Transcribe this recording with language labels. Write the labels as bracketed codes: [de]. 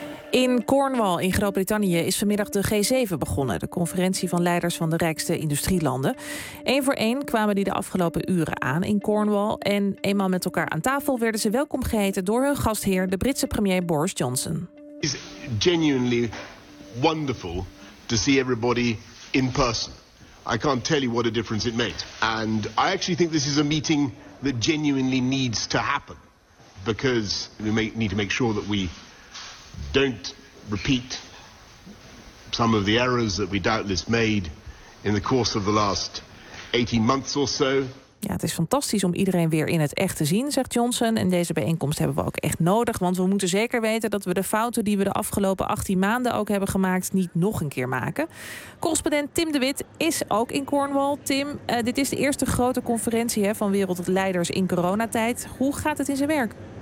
[nl] In Cornwall in Groot-Brittannië is vanmiddag de G7 begonnen. De conferentie van leiders van de rijkste industrielanden. Eén voor één kwamen die de afgelopen uren aan in Cornwall. En eenmaal met elkaar aan tafel werden ze welkom geheten door hun gastheer, de Britse premier Boris Johnson. [en] It's genuinely wonderful to see everybody in person. I can't tell you what a difference it made. And I actually think this is a meeting that genuinely needs to happen. Because we need to make sure that we don't repeat some of the errors that we doubtless made in the course of the last 18 months or so. [nl] Ja, het is fantastisch om iedereen weer in het echt te zien, zegt Johnson. En deze bijeenkomst hebben we ook echt nodig. Want we moeten zeker weten dat we de fouten die we de afgelopen 18 maanden ook hebben gemaakt niet nog een keer maken. Correspondent Tim de Wit is ook in Cornwall. Tim, dit is de eerste grote conferentie van wereldleiders in coronatijd. Hoe gaat het in zijn werk?